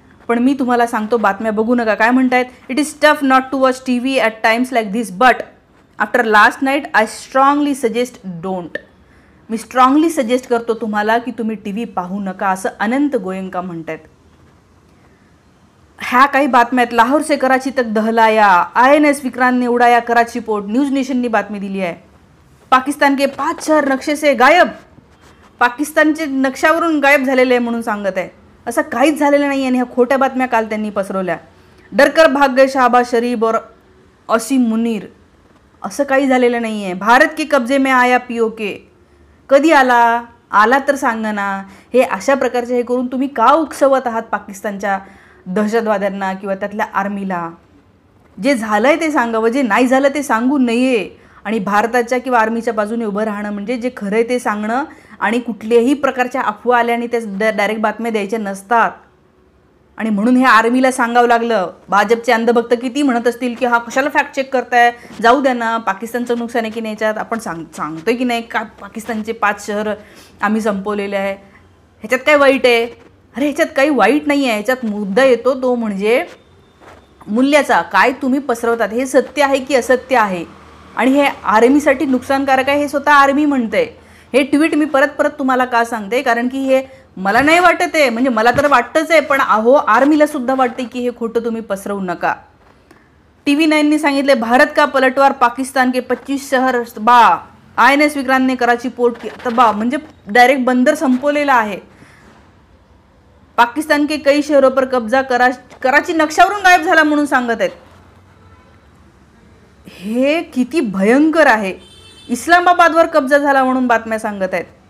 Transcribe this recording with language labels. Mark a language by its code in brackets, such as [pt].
[mr] पण मी तुम्हाला सांगतो बातम्या बघू नका. काय म्हणतायत, [en] It is tough not to watch TV at times like this but after last night I strongly suggest don't. [mr] मी strongly suggest करतो तुम्हाला की तुम्ही TV पाहू नका असं अनंत गोयंका म्हणतात. ह्या काही बातम्या आहेत. [hi] लाहोर से कराची तक दहलाया, INS विक्रांत ने उडाया कराची पोर्ट. [mr] न्यूज नेशननी बातमी दिली आहे. [hi] पाकिस्तान के 5 शहर नक्षे से गायब, [mr] पाकिस्तानचे नक्षावरून गायब झालेले आहे म्हणून सांगत आहे. असं काहीच झालेलं नाही आणि ह्या खोट्या बातम्या काल त्यांनी पसरवल्या. [hi] डरकर भाग गए शहबाज शरीफ और असीम मुनीर, [mr] असं काही झालेलं नाही आहे. [hi] भारत के कब्जे में आया POK, [mr] कधी आला तर सांगा ना. हे अशा प्रकारचे हे करून तुम्ही का उकसवत आहात पाकिस्तानच्या दहशतवाद्यांना किंवा त्यातल्या आर्मीला. जे झालंय ते सांगावं, जे नाही झालं ते सांगू नये. आणि भारताच्या किंवा आर्मीच्या बाजूने उभं राहणं म्हणजे जे खरं आहे ते सांगणं. आणि कुठल्याही प्रकारच्या अफवा आल्या आणि त्या डायरेक्ट बातम्या द्यायच्या नसतात. आणि म्हणून हे आर्मीला सांगावं लागलं. भाजपचे अंधभक्त किती म्हणत असतील की हा कशाला फॅक्ट चेक करताय, जाऊ द्या ना, पाकिस्तानचं नुकसान आहे की नाही याच्यात, आपण सांगतोय की नाही का पाकिस्तानचे 5 शहर आम्ही संपवलेले आहे, ह्याच्यात काय वाईट आहे. अरे ह्याच्यात काही वाईट नाही आहे. ह्याच्यात मुद्दा येतो तो म्हणजे मूल्याचा. काय तुम्ही पसरवतात, हे सत्य आहे की असत्य आहे. आणि हे आर्मीसाठी नुकसानकारक आहे हे स्वतः आर्मी म्हणते. हे ट्विट मी परत तुम्हाला का सांगते, कारण की हे मला नाही वाटत आहे, म्हणजे मला तर वाटतंच आहे, पण आर्मीला सुद्धा वाटते की हे खोटं तुम्ही पसरवू नका. TV9नी सांगितले [hi] भारत का पलटवार, पाकिस्तान के 25 शहर तबाह, INS विक्रांतने कराची पोर्ट तबाह. [mr] म्हणजे डायरेक्ट बंदर संपवलेला आहे. [hi] पाकिस्तान के कई शहरों पर कब्जा, [mr] कराची नक्षावरून गायब झाला म्हणून सांगत आहेत. हे किती भयंकर आहे. इस्लामाबादवर कब्जा झाला म्हणून बातम्या सांगत आहेत.